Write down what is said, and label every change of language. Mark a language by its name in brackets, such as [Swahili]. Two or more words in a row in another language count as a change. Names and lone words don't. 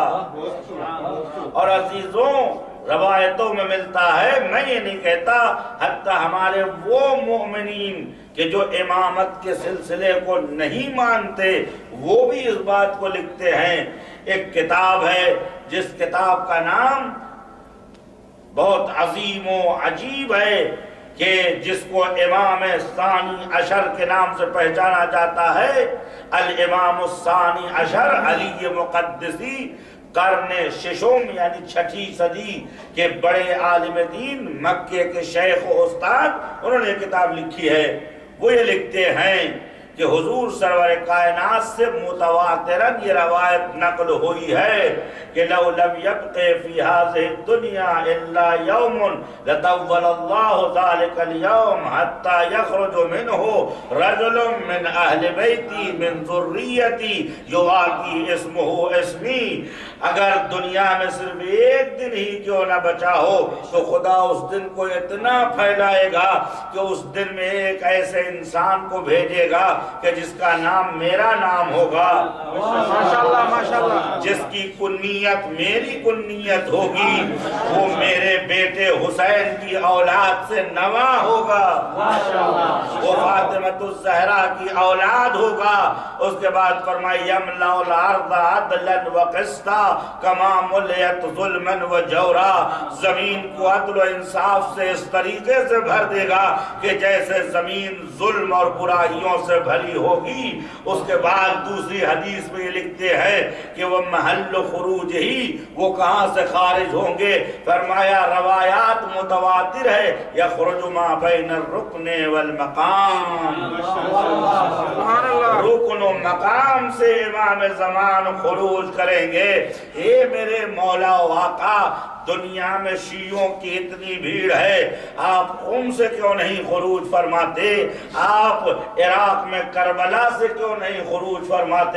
[Urdu] اور عزیزوں، روایتوں میں ملتا ہے، میں یہ نہیں کہتا، حتی ہمارے وہ مومنین کہ جو امامت کے سلسلے کو نہیں مانتے وہ بھی اس بات کو لکھتے ہیں۔ ایک کتاب ہے جس کتاب کا نام بہت عظیم و عجیب ہے کہ جس کو امام ثانی عشر کے نام سے پہچانا جاتا ہے، الامام الثانی عشر علی مقدسی، قرن ششم یعنی 6 صدی کے بڑے عالم دین، مکے کے شیخ و استاد، انہوں نے کتاب لکھی ہے۔ وہ یہ لکھتے ہیں کہ حضور سرور کائنات سے متواتراً یہ روایت نقل ہوئی ہے کہ [Arabic] لو لم يبق في هذه الدنيا الا يوم لطول الله ذلك اليوم حتى يخرج منه رجل من اهل بيتي من ذريتي يواقي اسمه اسمي۔ [Urdu] اگر دنیا میں صرف ایک دن ہی کیوں نہ بچا ہو تو خدا اس دن کو اتنا پھیلائے گا کہ اس دن میں ایک ایسے انسان کو بھیجے گا کہ جس کا نام میرا نام ہوگا، [Arabic] ماشاءاللہ ماشاءاللہ، [Urdu] جس کی کنیت میری کنیت ہوگی، وہ میرے بیٹے حسین کی اولاد سے نواں ہوگا، وہ فاطمۃ الزہرا کی اولاد ہوگا۔ اس کے بعد فرمایا [Arabic] یملأ الارض عدلا وقسطا کما ملئت ظلما وجورا، [Urdu] زمین کو عدل و انصاف سے اس طریقے سے بھر دے گا کہ جیسے زمین ظلم اور برائیوں سے بھری ہوگی۔ اس کے بعد دوسری حدیث میں یہ لکھتے ہیں کہ وہ محل خروج ہی، وہ کہاں سے خارج ہوں گے؟ فرمایا روایات متواتر ہے، [Arabic] یخرج ما بین الرکن والمقام، [Urdu] رکن و مقام سے امام زمان خروج کریں گے۔ اے میرے مولا و آقا، دنیا میں شیعوں کی اتنی بھیڑ ہے، آپ قم سے کیوں نہیں خروج فرماتے؟ آپ عراق میں کربلا سے کیوں نہیں خروج فرماتے؟